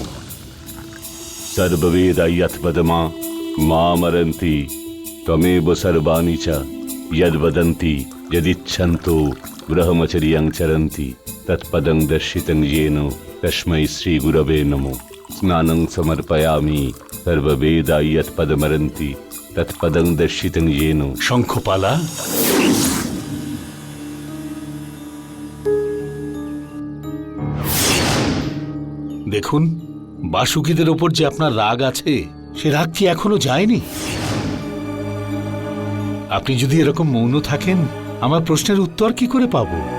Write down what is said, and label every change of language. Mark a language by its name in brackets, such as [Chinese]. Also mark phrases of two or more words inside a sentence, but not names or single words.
[Sanskrit] सर्ववेदैयत्पदमा मामरन्ति তমেব সর্বাণি চ যদ বদন্তি যদিচ্ছন্তো ব্রহ্মচর্যং চরন্তি তৎপদং দর্শিতং येन তস্मै শ্রী গুরবে নমো। স্নানং সমর্পয়ামি সর্ববেদা যৎ পদমরন্তি তৎপদং দর্শিতং येन। [Bangla] শঙ্খপালা, দেখুন বাসুকিদের ওপর যে আপনার রাগ আছে সে রাগ কি এখনো যায়নি? আপনি যদি এরকম মৌন থাকেন আমার প্রশ্নের উত্তর কি করে পাব?